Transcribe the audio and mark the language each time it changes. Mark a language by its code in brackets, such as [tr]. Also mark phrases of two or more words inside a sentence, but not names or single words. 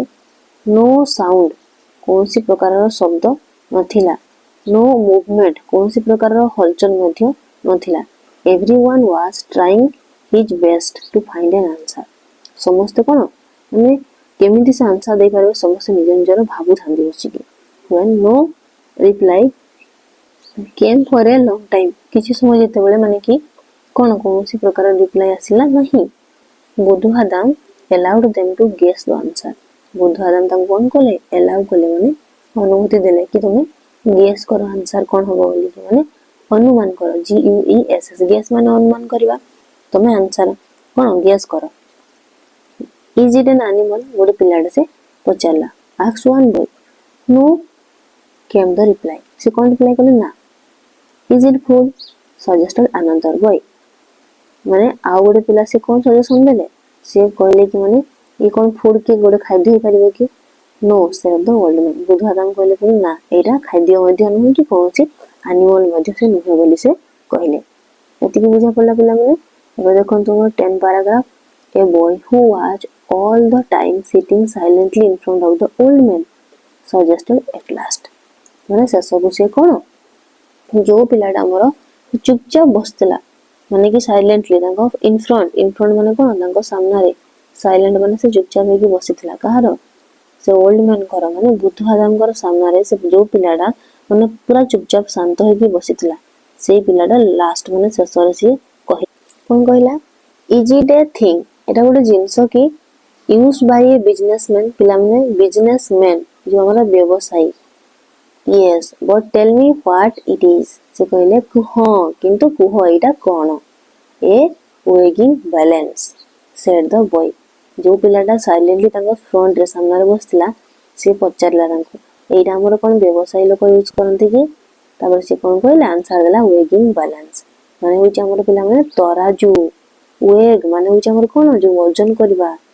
[en] No sound, [or] କୌଣସି ପ୍ରକାରର ଶବ୍ଦ ନଥିଲା। [en] No movement, [or] କୌଣସି ପ୍ରକାରର ହଲଚଲ ମଧ୍ୟ ନଥିଲା। [en] Everyone was trying his best to find an answer. [or] ସମସ୍ତେ କଣ ମାନେ କେମିତି ସେ ଆନ୍ସର ଦେଇପାରିବେ ସମସ୍ତେ ନିଜ ନିଜର ଭାବୁଥାନ୍ତି ବସିକି। [en] when no reply came for a long time, [or] କିଛି ସମୟ ଯେତେବେଳେ ମାନେ କି କଣ କୌଣସି ପ୍ରକାର ରିପ୍ଲାଏ ଆସିଲା ନାହିଁ। [en] ବୁଧୁହାଦାମ allowed them to guess the answer। [or] ବୁଧୁହାଦାମ ତାଙ୍କୁ କଣ କଲେ? allow କଲେ, ମାନେ ଅନୁମତି ଦେଲେ କି ତମେ ଗେସ୍ କର ଆନ୍ସର କଣ ହବ ବୋଲି, ମାନେ ଅନୁମାନ କର। GUESS ଗେସ୍ ମାନେ ଅନୁମାନ କରିବା। ତମେ ଆନ୍ସର କଣ ଗେସ୍ କର। [en] Is it an animal, [or] ଗୋଟେ ପିଲାଟେ ସେ ପଚାରିଲା। [en] asked one boy। no came the reply। [or] ସେ କଣ ରିପ୍ଲାଏ କଲେ? ନା। [en] is it food? suggested another boy। [or] ମାନେ ଆଉ ଗୋଟେ ପିଲା ସେ କଣ ସଜେସନ ଦେଲେ? ସେ କହିଲେ କି ମାନେ ଇଏ କଣ ଫୁଡ କି ଗୋଟେ ଖାଦ୍ୟ ହେଇପାରିବ କି? [en] नो said the old man। [or] ବୁଧୁହାଦାମ କହିଲେ କି ନା ଏଇଟା ଖାଦ୍ୟ ମଧ୍ୟ ନୁହେଁ କି କୌଣସି ଆନିମଲ ମଧ୍ୟ ସେ ନୁହେଁ ବୋଲି ସେ କହିଲେ। ଏତିକି ବୁଝା ପଡିଲା ପିଲାମାନେ। ଏବେ ଦେଖନ୍ତୁ ମୋର 10 paragraph। [en] A boy who was all the time sitting silently in front of the old man suggested at last। [or] ମାନେ ଶେଷକୁ ସେ କଣ, ଯୋଉ ପିଲାଟା ଆମର ଚୁପଚାପ ବସିଥିଲା, ମାନେ କି ସାଇଲେଣ୍ଟଲି ତାଙ୍କ ଇନଫ୍ରଣ୍ଟ ମାନେ କଣ ତାଙ୍କ ସାମ୍ନାରେ, ସାଇଲେଣ୍ଟ ମାନେ ସେ ଚୁପଚାପ ହେଇକି ବସିଥିଲା। କାହାର? ସେ ଓଲ୍ଡ ମ୍ୟାନଙ୍କର, ମାନେ ବୁଧୁହାଦାମଙ୍କର ସାମ୍ନାରେ ସେ ଯୋଉ ପିଲାଟା ମାନେ ପୁରା ଚୁପଚାପ ଶାନ୍ତ ହେଇକି ବସିଥିଲା, ସେଇ ପିଲାଟା ଲାଷ୍ଟ ମାନେ ଶେଷରେ ସିଏ କହିଲା। କଣ କହିଲା? [en] Is it a thing, [or] ଏଟା ଗୋଟେ ଜିନିଷ କି? [en] used by a businessman, [or] ପିଲାମାନେ ବିଜନେସମ୍ୟାନ ଯୋଉ ଆମର ବ୍ୟବସାୟୀ। [en] Yes but tell me what it is. [or] ସେ କହିଲେ ହଁ କିନ୍ତୁ କୁହ ଏଇଟା କଣ? [en] A weighing balance said the boy. [or] ଯୋଉ ପିଲାଟା ସାଇଲେଣ୍ଟଲି ତାଙ୍କ ଫ୍ରଣ୍ଟରେ ସାମ୍ନାରେ ବସିଥିଲା ସେ ପଚାରିଲା ତାଙ୍କୁ ଏଇଟା ଆମର କଣ ବ୍ୟବସାୟୀ ଲୋକ ୟୁଜ କରନ୍ତି କି? ତାପରେ ସେ କଣ କହିଲା? ଆନ୍ସର ଦେଲା [en] weighing balance, [or] ମାନେ ହଉଛି ଆମର ପିଲାମାନେ ତରାଜୁ। ୱେଗ ମାନେ ହଉଛି ଆମର କଣ ଯୋଉ ଓଜନ କରିବା।